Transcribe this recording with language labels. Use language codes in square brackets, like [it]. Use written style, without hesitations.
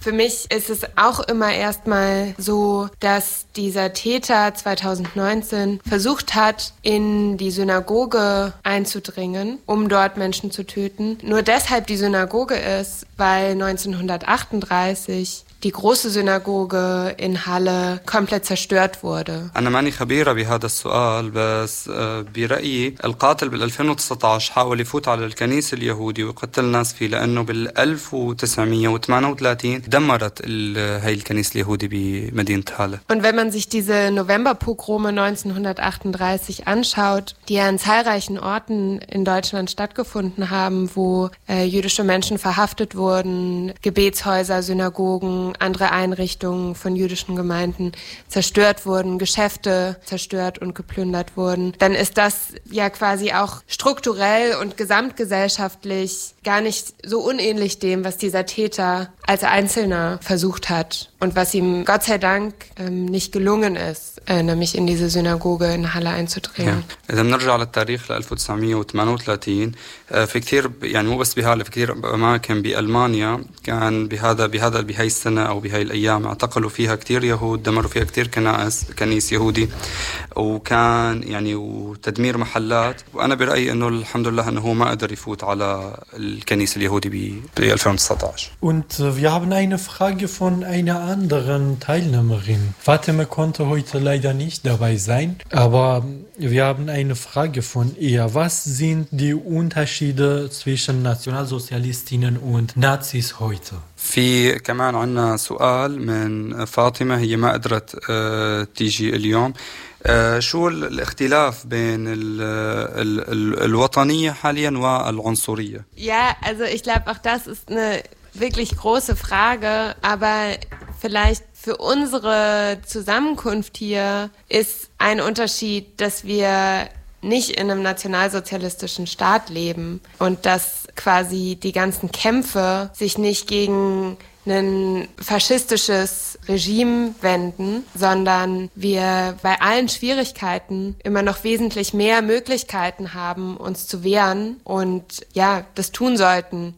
[de] Für mich ist es auch immer erstmal so, dass dieser Täter 2019 versucht hat, in die Synagoge einzudringen, um dort Menschen zu töten. Nur deshalb die Synagoge ist, weil 1938 die große Synagoge in Halle komplett zerstört wurde. [ar] أنا ماني خبيرة بهذا السؤال، بس برأيي القاتل بال 2019 حاول يفوت على الكنيسة اليهودية ويقتل الناس فيه، لأنه بال 1938 دمرت هاي الكنيسة اليهودية بمدينة هالة. [de] Und wenn man sich diese Novemberpogrome 1938 anschaut, die ja an zahlreichen Orten in Deutschland stattgefunden haben, wo jüdische Menschen verhaftet wurden, Gebetshäuser, Synagogen, andere Einrichtungen von jüdischen Gemeinden zerstört wurden, Geschäfte zerstört und geplündert wurden, dann ist das ja quasi auch strukturell und gesamtgesellschaftlich gar nicht so unähnlich dem, was dieser Täter als Einzelner versucht hat und was ihm Gott sei Dank nicht gelungen ist, nämlich in diese Synagoge in Halle einzudringen. Ja. Wenn wir zurück zum Tarif 1938, [ar] في كثير يعني مو بس بهالة، في كثير أماكن بألمانيا كان بهذا بهاي السنة أو بهاي الأيام اعتقلوا فيها كثير يهود، دمروا فيها كثير كنيس يهودي، وكان يعني وتدمير محلات. وأنا برأيي أنه الحمد لله أنه هو ما قدر يفوت على الكنيس اليهودي ب 2019. [de] Und wir haben eine Frage von einer anderen Teilnehmerin. Fatima konnte heute leider nicht dabei sein, aber wir haben eine Frage von ihr. Was sind die Unterschiede zwischen Nationalsozialistinnen und Nazis heute? [ar] في كمان عنا سؤال من فاطمة هي ما قدرت تيجي اليوم شو الاختلاف بين الوطنية حاليا والعنصرية؟ [de] Ja, also ich glaube auch das ist eine wirklich große Frage, aber vielleicht für unsere Zusammenkunft hier ist ein Unterschied, dass wir nicht in einem nationalsozialistischen Staat leben und dass quasi die ganzen Kämpfe sich nicht gegen ein faschistisches Regime wenden, sondern wir bei allen Schwierigkeiten immer noch wesentlich mehr Möglichkeiten haben, uns zu wehren und ja, das tun sollten.